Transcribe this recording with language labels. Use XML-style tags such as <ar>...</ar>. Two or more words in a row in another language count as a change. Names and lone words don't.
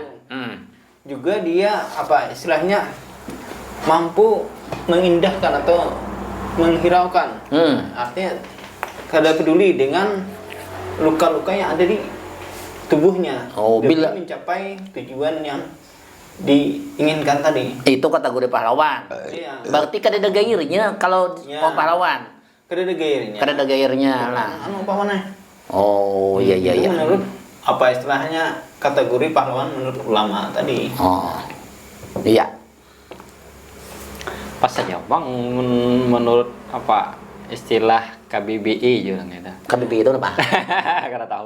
<id>Juga dia apa istilahnya mampu mengindahkan atau menghiraukan. Artinya kada peduli dengan luka-luka yang ada di tubuhnya demi mencapai tujuan yang diinginkan tadi. Itu kategori pahlawan. Berarti kada ada gairnya kalau pahlawan. Kada ada gairnya. Kada ada gairnya lah. Anu apa mana? Oh, iya. Menurut apa istilahnya kategori pahlawan menurut ulama tadi. Oh. Iya. Pas saja Bang menurut apa istilah KBBI juga gitu. KBBI itu apa? Karena tahu</id>